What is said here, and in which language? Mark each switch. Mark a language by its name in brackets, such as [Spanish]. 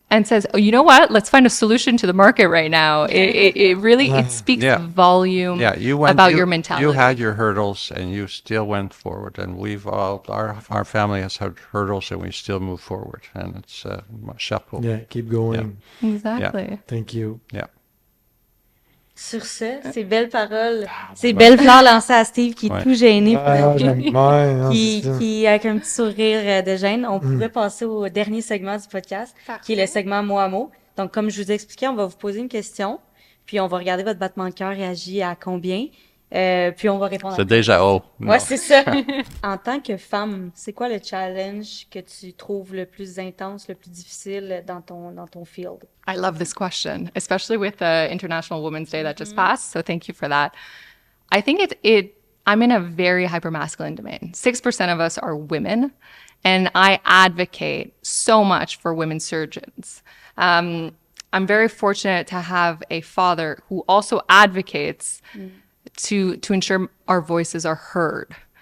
[English] and says, oh, you know what? Let's find a solution to the market right now. It really, it speaks Yeah. volume Yeah, you went about you, your mentality. You had your hurdles and you still went forward, and we've all our family has had hurdles and we still move forward, and it's chapeau. Yeah, keep going. Exactly. Thank you. Yeah. [French] Sur ce, ces belles paroles, ces belles fleurs lancées à Steve qui est Ouais. tout gêné, Ah, j'aime ouais, non, qui, c'est ça. qui avec un petit sourire de gêne. On pourrait passer au dernier segment du podcast, qui est le segment mot à mot. Donc, comme je vous ai expliqué, on va vous poser une question, puis on va regarder votre battement de cœur réagit à combien, puis on va répondre. C'est déjà haut. Ouais, c'est ça. En tant que femme, c'est quoi le challenge que tu trouves le plus intense, le plus difficile dans ton field? [English] I love this question, especially with the International Women's Day that just passed. So thank you for that. I think I'm in a very hypermasculine domain. 6% of us are women, and I advocate so much for women surgeons. I'm very fortunate to have a father who also advocates to ensure our voices are heard.